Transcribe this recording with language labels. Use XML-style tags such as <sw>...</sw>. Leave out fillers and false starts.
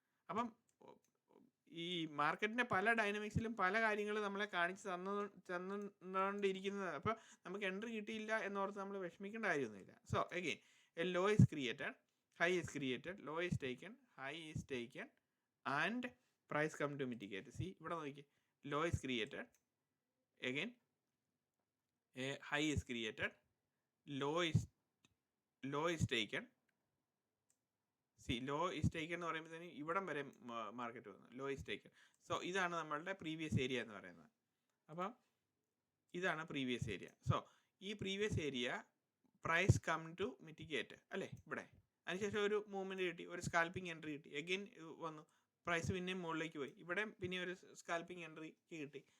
<ml>അപ്പം ഈ മാർക്കറ്റിൻ്റെ പല ഡൈനമിക്സിലും പല കാര്യങ്ങൾ നമ്മളെ കാണിച്ച് തന്നുകൊണ്ടിരിക്കുന്നത്. അപ്പോൾ നമുക്ക് എൻട്രി കിട്ടിയില്ല എന്നോർത്ത് നമ്മൾ വിഷമിക്കേണ്ട കാര്യമൊന്നുമില്ല.</ml> <en>So again a low is created, high is created, low is taken, high is taken and price come to mitigate. See,</en> <ml>ഇവിടെ നോക്കിയേ,</ml> <en>low is created, again a high is created, low is taken.</en> <ml>See,</ml> <en>low is taken</en> <ml>എന്ന് പറയുമ്പോഴത്തേന് ഇവിടം വരെ market വന്നു,</ml> <en>Low is taken.</en> <ml>So ഇതാണ് നമ്മളുടെ previous area എന്ന് പറയുന്നത്. അപ്പം ഇതാണ് പ്രീവിയസ് ഏരിയ.</ml> <en>so ഈ previous area price come to mitigate</en> <ml>അല്ലേ ഇവിടെ. അതിനുശേഷം ഒരു മൂവ്മെന്റ് കിട്ടി, ഒരു സ്കാൽപ്പിംഗ് എൻട്രി കിട്ടി, എഗെയിൻ വന്നു പ്രൈസ് പിന്നെയും മുകളിലേക്ക് പോയി, ഇവിടെ പിന്നെ ഒരു സ്കാൽപ്പിംഗ് എൻട്രി കിട്ടി.</ml>